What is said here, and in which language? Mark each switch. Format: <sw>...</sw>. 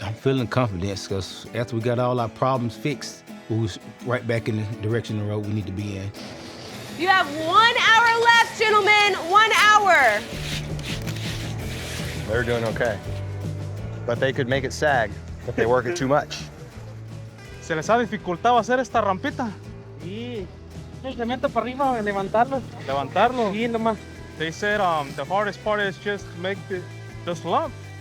<en>I'm feeling confidence because after we got all our problems fixed, we was right back in the direction of the road we need to be in. You have 1 hour left, gentlemen. 1 hour. They're doing okay. But they could make it sag if they work it too much.</en> <es>¿Se les ha dificultado hacer esta rampita? Sí. El cemento para arriba, levantarlo. Levantarlo. Sí, nomás.</es> <en>They said the hardest part is just make the slump.</en>